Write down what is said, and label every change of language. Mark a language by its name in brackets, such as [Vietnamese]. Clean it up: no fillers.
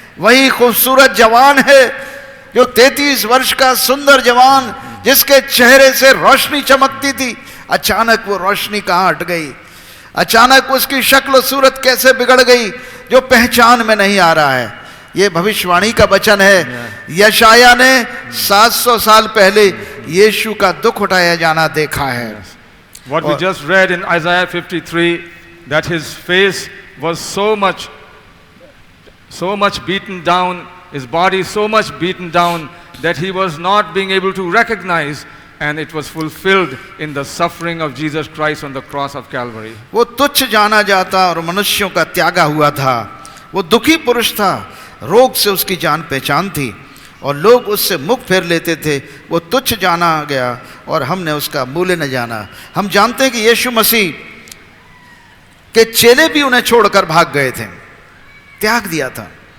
[Hindi] वही खूबसूरत जवान है जो 33 वर्ष का सुंदर जवान, जिसके चेहरे से रोशनी चमकती थी, अचानक वो रोशनी कहाँ हट गई? अचानक उसकी शक्ल सूरत कैसे बिगड़ गई जो पहचान में नहीं आ रहा है? ये भविष्यवाणी का वचन है। यशाया ने 700 साल पहले यीशु का दुख उठाया जाना देखा है। [English] What we just read in Isaiah 53, that his face was so much beaten down, his body so much beaten down that he was not being able to recognize, and it was fulfilled in the suffering of Jesus Christ on the cross of Calvary. [Hindi] वो तुच्छ जाना जाता और मनुष्यों का त्यागा हुआ था। वो दुखी पुरुष था, रोग से उसकी जान पहचान थी और लोग उससे मुख फेर लेते थे। वो तुच्छ जाना गया और हमने उसका मूल्य न जाना। हम जानते हैं कि यीशु मसीह के चेले भी उन्हें छोड़कर भाग गए थे, त्याग दिया था।